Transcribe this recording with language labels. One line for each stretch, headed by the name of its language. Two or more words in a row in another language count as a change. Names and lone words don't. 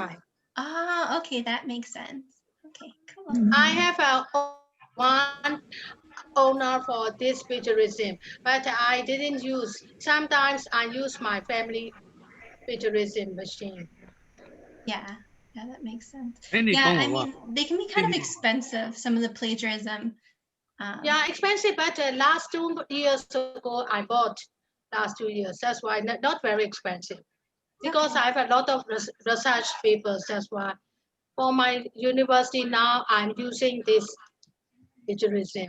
English: Okay, that makes sense. Okay, cool. I have one owner for this plagiarism, but I didn't use. Sometimes I use my family plagiarism machine. Yeah, that makes sense.
Burmese: အဲ့ဒီ
English: Yeah,
Burmese: ကောင်း
English: I
Burmese: ပါ
English: mean, they can be kind of expensive, some of the plagiarism. Yeah, expensive, but last 2 years ago I bought last 2 years. That's why not very expensive. Because I have a lot of research papers, that's why. For my university now, I'm using this plagiarism.